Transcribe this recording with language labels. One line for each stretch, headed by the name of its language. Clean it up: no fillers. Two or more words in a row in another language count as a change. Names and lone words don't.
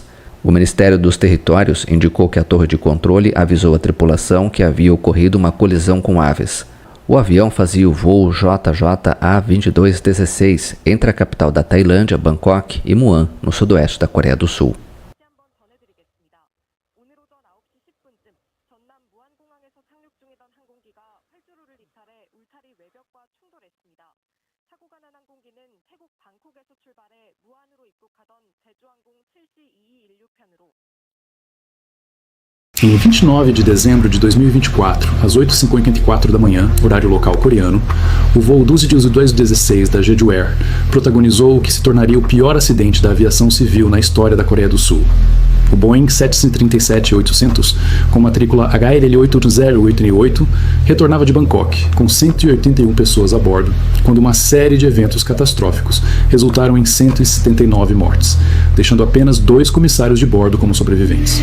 Portuguese: O Ministério dos Territórios indicou que a torre de controle avisou a tripulação que havia ocorrido uma colisão com aves. O avião fazia o voo JJA-2216 entre a capital da Tailândia, Bangkok, e Muan, no sudoeste da Coreia do Sul.
Korean: 타고 가는 항공기는 태국 방콕에서 출발해 무안으로 입국하던 제주항공 7C2216편으로.
Portuguese: Em 29 de dezembro de 2024, às 8h54 da manhã, horário local coreano, o voo 1216 da Jeju Air protagonizou o que se tornaria o pior acidente da aviação civil na história da Coreia do Sul. O Boeing 737-800, com matrícula HLL808 retornava de Bangkok, com 181 pessoas a bordo, quando uma série de eventos catastróficos resultaram em 179 mortes, deixando apenas 2 comissários de bordo como sobreviventes.